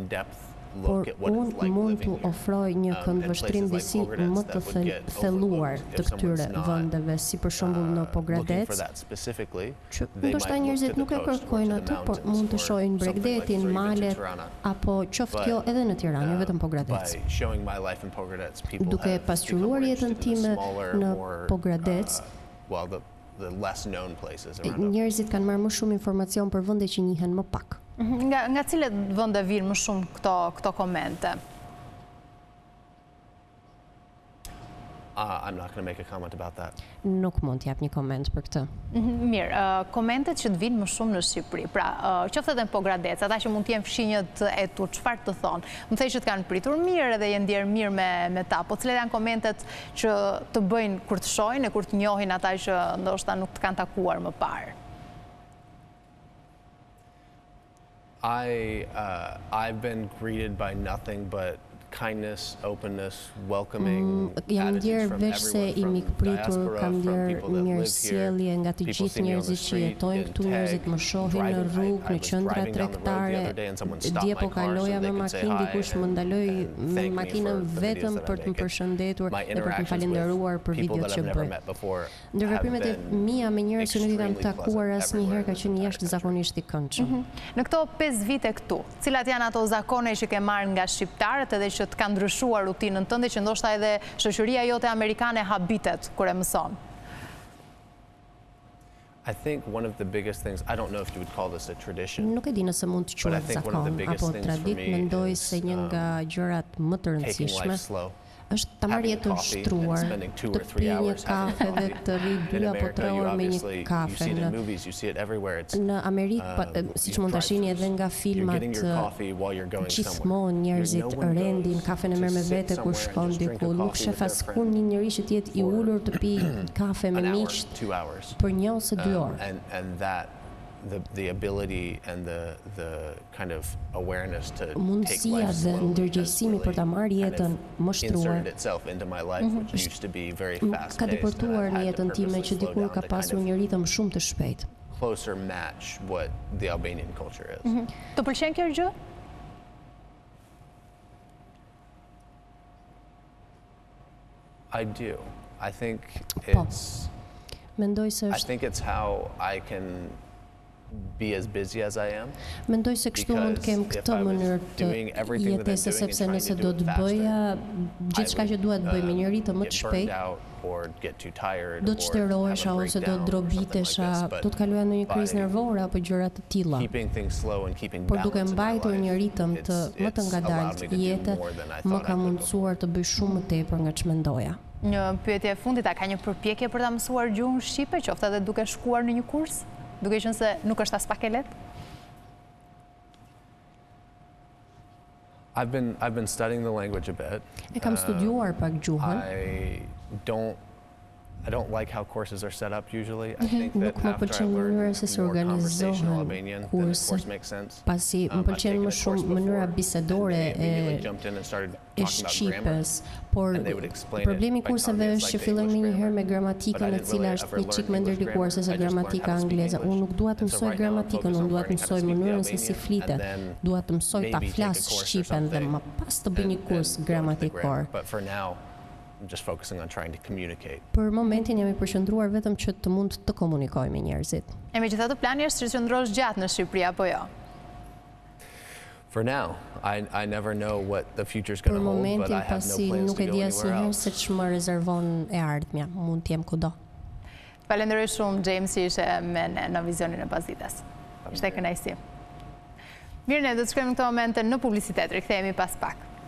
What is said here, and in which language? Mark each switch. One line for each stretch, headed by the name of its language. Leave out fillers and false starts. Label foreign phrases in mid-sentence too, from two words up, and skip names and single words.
Albanian: Por unë mund të ofroj një këndvështrim dhe si më të thelluar të këtyre vendeve, si për shembull në Pogradec, që ndoshta njerëzit nuk e kërkojnë atë, por mund të shohin Bregdetin, malet, apo qoftë kjo edhe në Tiranë, jo vetëm Pogradec. Duke pasqyruar jetën time në Pogradec, njerëzit kanë marrë më shumë informacion për vende që njihen më pak. Nga cilet vende vinë më shumë këto komente?
English: I'm not going to make a comment about that.
Albanian: Nuk mund t'jap një koment për këtë. Mirë, komentet që të vinë më shumë në Shqipëri, pra qoftë edhe në Pogradec, ata që mund t'jenë fshinjët e tu, çfarë të thonë? Më thej që të kanë pritur mirë edhe jenë ndjerë mirë me ta, po cilet janë komentet që të bëjnë kur të shohin e kur të njohin ata që ndoshta nuk të kanë takuar më parë?
English: I've been greeted by nothing but kindness, openness, welcoming
Albanian: jam ndjer veç se I mikpritur, kam ndjer mirësjellje nga të gjithë njerëzit që jetojnë këtu, njerëzit më shohin në rrugë, në qendra tregtare. Dje po kaloja me makinë, dikush më ndaloi me makinën vetëm për të më përshëndetur dhe për të më falendëruar për videot që bëj. Ndërveprimet e mia me njerëz që nuk I kam takuar asnjëherë ka qenë jashtëzakonisht I këndshëm. Në këto 5 vite këtu, cilat janë ato zakone që ke marrë nga shqiptarët edhe që të ka ndryshuar rutinën tënde, që ndoshta edhe shoqëria jote amerikane habitet kur e mëson?
English: I think one of the biggest things, I don't know if you would call this a tradition.
Albanian: Nuk e di nëse mund të quhet zakon apo tradit, mendoj se një nga gjërat më të rëndësishme është ta marrë jetën shtruar, të pi një kafe dhe të rri 2 apo 3 orë me një kafe. Në Amerikë, siç mund ta shihni edhe nga filmat, gjithmonë njerëzit rendin kafen e merr me vete kur shkon diku. Nuk shef askund një njerëz që të jetë i ulur të pi kafe me miq për 1 ose 2 orë.
English: And that the ability and the kind of awareness to take life slow
Albanian: dhe ndërgjegjësimi për ta marrë jetën më shtruar ka depërtuar në jetën time që dikur ka pasur një ritëm shumë të shpejtë.
English: Closer match what the Albanian culture is.
Albanian: Të pëlqen kjo gjë?
English: I do. I think it's
Albanian: Mendoj se
English: I think it's how I can be as busy as I am.
Albanian: Mendoj se kështu mund të kem këtë mënyrë të jetesë, sepse nëse do të bëja gjithçka që dua të bëj me një ritëm më të shpejtë, do të shterohesha ose do të drobitesha, do të kaloja në një krizë nervore apo gjëra të tilla. Por duke mbajtur një ritëm të më të ngadalt jete, më ka mundësuar të bëj shumë më tepër nga ç'mendoja. Një pyetje e fundit, a ka një përpjekje për ta mësuar gjuhën shqipe, qoftë edhe duke shkuar në një kurs? Duke qenë se nuk është as pak e lehtë?
English: I've been studying the language a bit.
Albanian: E kam studiuar pak gjuhën.
English: I don't like how courses are set up usually. I think that after I learned more conversational kurset,
Albanian: pasi më pëlqen më shumë mënyra bisedore e shqipës, por problemi i kurseve është që fillojnë një herë me gramatikën e cila është një çik më ndërlikuar se gramatika angleze. Unë nuk dua të mësoj gramatikën, unë dua të mësoj mënyrën se si flitet. Dua të mësoj ta flas shqipen dhe më pas të bëj një kurs gramatikor.
English: I'm just focusing on trying to communicate.
Albanian: Për momentin jam i përqendruar vetëm që të mund të komunikoj me njerëzit. E megjithatë plani është që të qëndrosh gjatë në Shqipëri apo jo?
English: For now, I never know what the future's going to hold, but I have no plans to go anywhere else.
Albanian: Se ç'më rezervon e ardhmja, mund të jem kudo. Falenderoj shumë James që ishe me ne në vizionin e Pasdites. Ishte kënaqësi. Mirë, ne do të shkojmë në këtë moment në publicitet, rikthehemi pas pak.